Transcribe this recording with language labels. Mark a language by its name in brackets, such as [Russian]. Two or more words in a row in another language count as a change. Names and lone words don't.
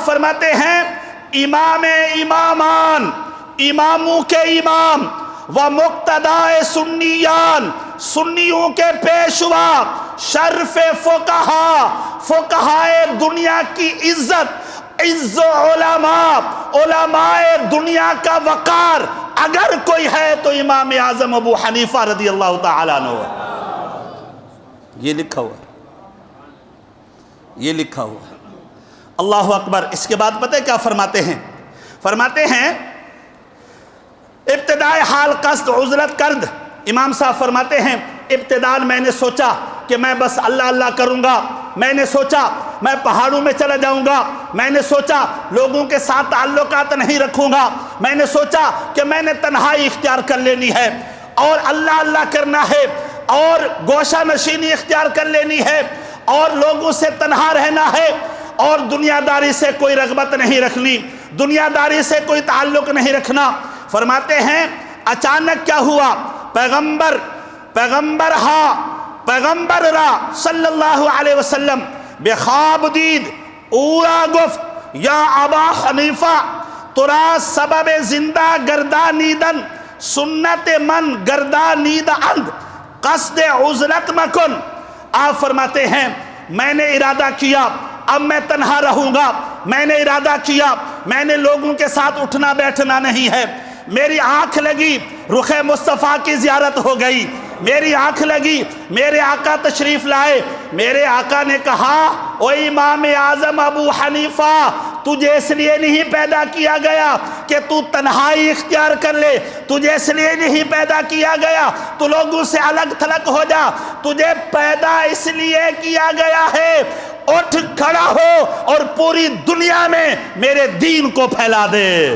[Urdu] فرماتے ہیں امامان، اماموں کے امام، [Persian] و مقتدائے سنیان، [Urdu] سنیوں کے پیشوا، [Persian] شرف فقہا، [Urdu] فقہائے دنیا کی عزت، [Persian] عز علماء، [Urdu] علماء دنیا کا وقار اگر کوئی ہے تو امام اعظم ابو حنیفہ [Arabic] رضی اللہ تعالیٰ عنہ۔ [Urdu] یہ لکھا ہوا، یہ لکھا ہوا۔ [Arabic] اللہ اکبر۔ [Urdu] اس کے بعد پتہ ہے کیا فرماتے ہیں؟ فرماتے ہیں [Persian] ابتدائے حال قصد عزلت کرد، [Urdu] امام صاحب فرماتے ہیں ابتداء میں نے سوچا کہ میں بس اللہ اللہ کروں گا، میں نے سوچا میں پہاڑوں میں چلا جاؤں گا، میں نے سوچا لوگوں کے ساتھ تعلقات نہیں رکھوں گا، میں نے سوچا کہ میں نے تنہائی اختیار کر لینی ہے اور اللہ اللہ کرنا ہے اور گوشہ نشینی اختیار کر لینی ہے اور لوگوں سے تنہا رہنا ہے اور دنیا داری سے کوئی رغبت نہیں رکھنی، دنیا داری سے کوئی تعلق نہیں رکھنا۔ فرماتے ہیں اچانک کیا ہوا؟ [Persian] پیغمبر را [Arabic] صلی اللہ علیہ وسلم [Persian] بے خواب دید، اورا گفت یا ابا حنیفہ ترا سبب زندہ گردانیدن سنت من گردانید اند قصد عزلت مکن۔ [Urdu] آپ فرماتے ہیں میں نے ارادہ کیا اب میں تنہا رہوں گا، میں نے ارادہ کیا میں نے لوگوں کے ساتھ اٹھنا بیٹھنا نہیں ہے، میری آنکھ لگی رخ مصطفیٰ کی زیارت ہو گئی، میری آنکھ لگی میرے آقا تشریف لائے، میرے آقا نے کہا او امام اعظم ابو حنیفہ تجھے اس لیے نہیں پیدا کیا گیا کہ تو تنہائی اختیار کر لے، تجھے اس لیے نہیں پیدا کیا گیا تو لوگوں سے الگ تھلگ ہو جا، تجھے پیدا اس لیے کیا گیا ہے اٹھ کھڑا ہو اور پوری دنیا میں میرے دین کو پھیلا دے۔